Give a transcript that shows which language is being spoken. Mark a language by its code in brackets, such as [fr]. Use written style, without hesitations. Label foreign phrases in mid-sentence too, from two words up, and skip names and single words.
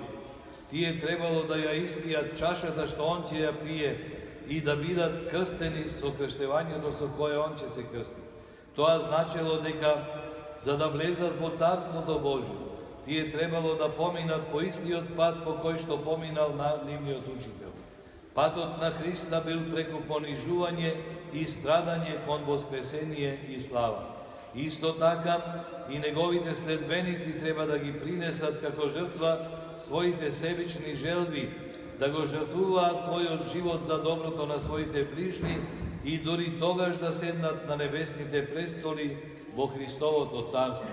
[mk] Тие требало да ја испијат чашата што Он ќе ја пие и да бидат крстени со крштевањето со кое Он ќе се крсти. Тоа значело дека за да влезат во Царството Божие, тие требало да поминат по истиот пат по кој што поминал нивниот учител. Patot na Hrista bil preko ponižuvanje i stradanje kon voskresenije i slava. Isto taka i njegovite sledbenici treba da gi prinesat kako žrtva svojite sebični želbi, da go žrtvuva svoj život za dobroto na svojite bližni i duri togaž da sednat na nebesnite prestoli bo Hristovo to carstvo.